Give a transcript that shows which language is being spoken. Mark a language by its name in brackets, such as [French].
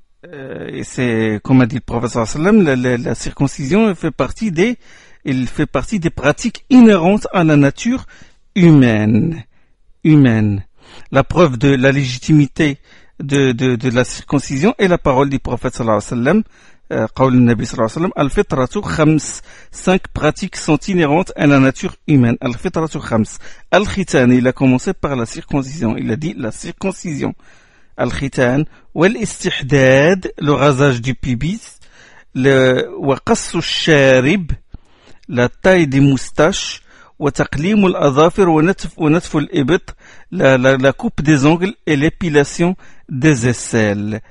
[French] Et c'est, comme a dit le prophète sallam, la circoncision fait partie des pratiques inhérentes à la nature humaine. La preuve de la légitimité de la circoncision est la parole du prophète sallallahu alayhi wa sallam. [Arabic] قول النبي صلى الله عليه وسلم الفطرة 5. [French] 5 pratiques sont inhérentes à la nature humaine. [Arabic] الفطرة 5. [French] الختان, il a commencé par la circoncision. Il a dit la circoncision. [Arabic] الختان والاستحداد, [French] le rasage du pubis, [Arabic] وقص الشارب, [French] la taille des moustaches, [Arabic] وتقليم الأظافر ونتف الإبط, [French] la coupe des ongles et l'épilation des aisselles.